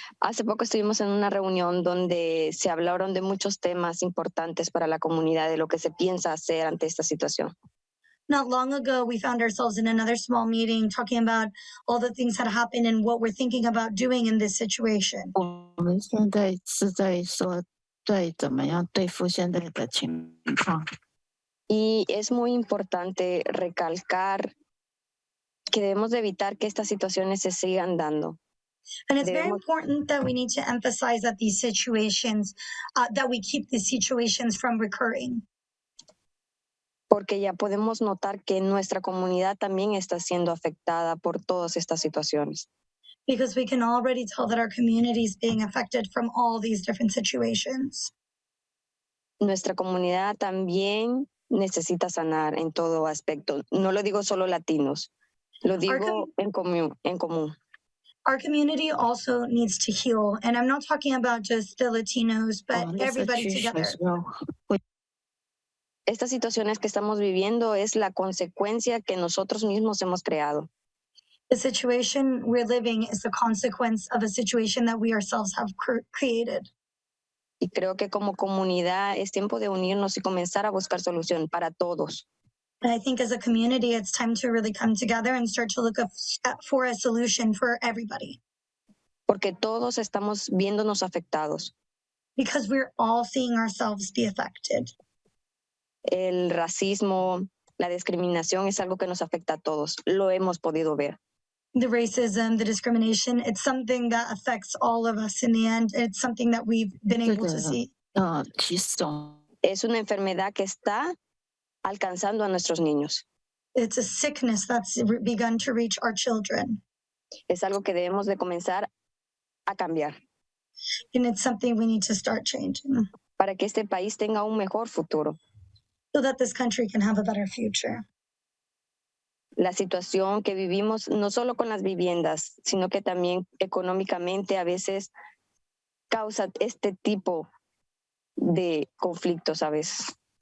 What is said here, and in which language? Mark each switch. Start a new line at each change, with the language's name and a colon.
Spanish: Hace poco estuvimos en una reunión donde se hablaron de muchos temas importantes para la comunidad, de lo que se piensa hacer ante esta situación.
English: Not long ago, we found ourselves in another small meeting talking about all the things that happened and what we're thinking about doing in this situation.
Chinese: 我们现在是在说对怎么样对付现在的情况。
Spanish: Y es muy importante recalcar que debemos de evitar que estas situaciones se sigan dando.
English: And it's very important that we need to emphasize that these situations, that we keep these situations from recurring.
Spanish: Porque ya podemos notar que nuestra comunidad también está siendo afectada por todas estas situaciones.
English: Because we can already tell that our community is being affected from all these different situations.
Spanish: Nuestra comunidad también necesita sanar en todo aspecto. No lo digo solo latinos, lo digo en común.
English: Our community also needs to heal. And I'm not talking about just the Latinos, but everybody together.
Spanish: Estas situaciones que estamos viviendo es la consecuencia que nosotros mismos hemos creado.
English: The situation we're living is the consequence of a situation that we ourselves have created.
Spanish: Y creo que como comunidad es tiempo de unirnos y comenzar a buscar solución para todos.
English: And I think as a community, it's time to really come together and start to look for a solution for everybody.
Spanish: Porque todos estamos viéndonos afectados.
English: Because we're all seeing ourselves be affected.
Spanish: El racismo, la discriminación es algo que nos afecta a todos. Lo hemos podido ver.
English: The racism, the discrimination, it's something that affects all of us in the end. It's something that we've been able to see.
Spanish: Es una enfermedad que está alcanzando a nuestros niños.
English: It's a sickness that's begun to reach our children.
Spanish: Es algo que debemos de comenzar a cambiar.
English: And it's something we need to start changing.
Spanish: Para que este país tenga un mejor futuro.
English: So that this country can have a better future.
Spanish: La situación que vivimos, no solo con las viviendas, sino que también económicamente a veces causa este tipo de conflictos a veces.